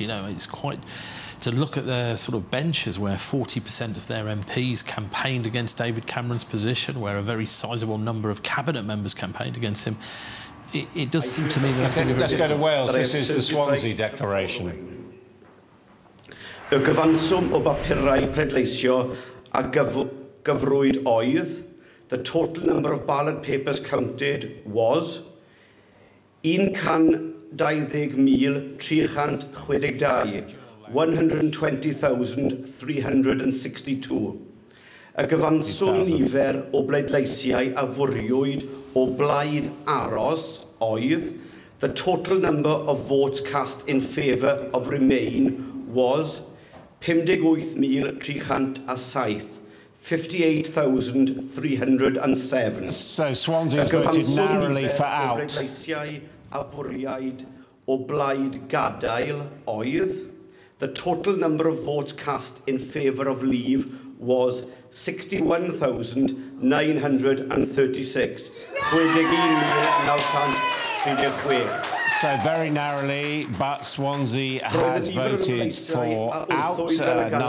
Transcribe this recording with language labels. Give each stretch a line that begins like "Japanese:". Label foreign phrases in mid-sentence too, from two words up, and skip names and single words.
English: You know, it's quite... to look at their sort of benches where 40% of their MPs campaigned against David Cameron's position, where a very sizable number of cabinet members campaigned against him, it does seem to me that... Let's go to Wales. This is the Swansea Declaration.
Welsh: Y gyfanswm o bapurau pleidleisio a gyfrwyd oedd.
English: The total number of ballot papers counted was 120,362. 120,362.
Welsh: Y gyfanswm nifer o bleidleisiau a fwriwyd o blaid aros oedd.
English: The total number of votes cast in favour of Remain was 58,307. 58,307. So Swansea has voted narrowly for Out.
Welsh: Bleidleisiau a fwriwyd o blaid gadael oedd.
English: The total number of votes cast in favour of Leave was 61,936. So very narrowly, but Swansea has voted for Out.